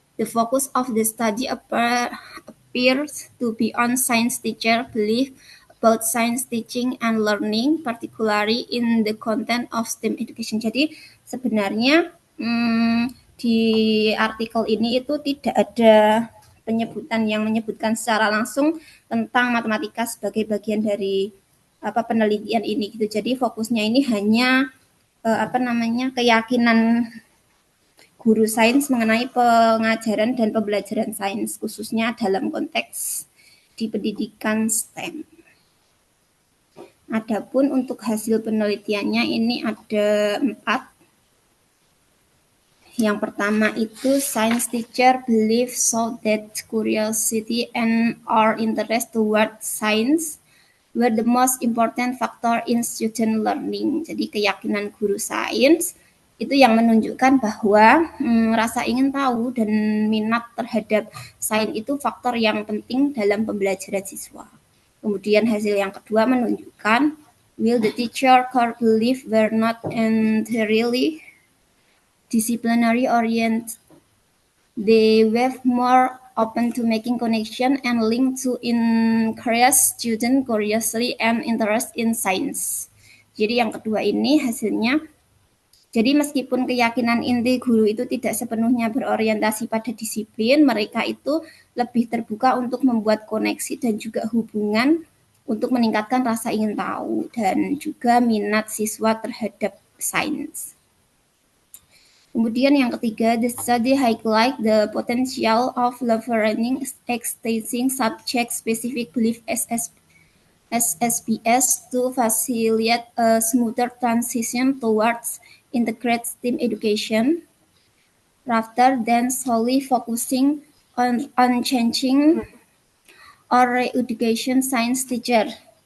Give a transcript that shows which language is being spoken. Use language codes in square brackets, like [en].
[en] The focus of the study appears to be on science teacher belief about science teaching and learning, particularly in the content of STEM education. [id] Jadi sebenarnya di artikel ini itu tidak ada penyebutan yang menyebutkan secara langsung tentang matematika sebagai bagian dari penelitian ini gitu. Jadi fokusnya ini hanya keyakinan guru sains mengenai pengajaran dan pembelajaran sains khususnya dalam konteks di pendidikan STEM. Adapun untuk hasil penelitiannya ini ada 4. Yang pertama itu [en] science teacher believe so that curiosity and our interest toward science were the most important factor in student learning. [id] Jadi keyakinan guru sains itu yang menunjukkan bahwa rasa ingin tahu dan minat terhadap sains itu faktor yang penting dalam pembelajaran siswa. Kemudian hasil yang kedua menunjukkan [en] will the teacher core belief were not entirely disciplinary oriented. They were more open to making connection and link to encourage student curiosity and interest in science. [id] Jadi yang kedua ini hasilnya. Jadi meskipun keyakinan inti guru itu tidak sepenuhnya berorientasi pada disiplin, mereka itu lebih terbuka untuk membuat koneksi dan juga hubungan untuk meningkatkan rasa ingin tahu dan juga minat siswa terhadap sains. Kemudian yang ketiga, [en] the study highlight the potential of leveraging existing subject-specific belief SSBS to facilitate a smoother transition towards integrated STEM education, rather than solely focusing on changing or re-education science teacher.